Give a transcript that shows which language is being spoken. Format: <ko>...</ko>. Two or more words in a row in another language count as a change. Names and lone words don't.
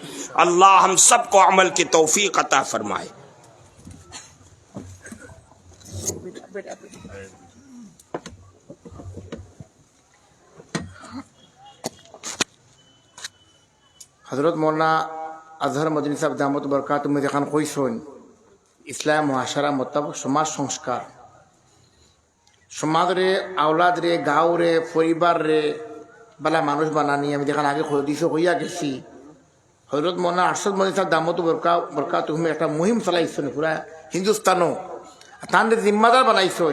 <ur>اللہ ہم سب کو عمل کی توفیق عطا فرمائے۔ حضرت مولانا اظہر مدنی صاحب دامت برکاتہ میں خان خوش ہون</ur> <syl>ইসলাম মহাসারা মোতাবেক সমাজ সংস্কার, সমাজ রে, আওলাদ রে, গাঁও রে, পরিবার রে বালা মানুষ বানানি আমি দেখান আগে দিশো হইয়া গেছি। হজরত মৌলানা আরশাদ মদনী সাহেব</syl> <ar>دامت بركاته</ar> <syl>একটা মুহিম চালাইছেন পুরা হিন্দুস্তানও, তাহলে জিম্মাদার বানাইছেন।</syl>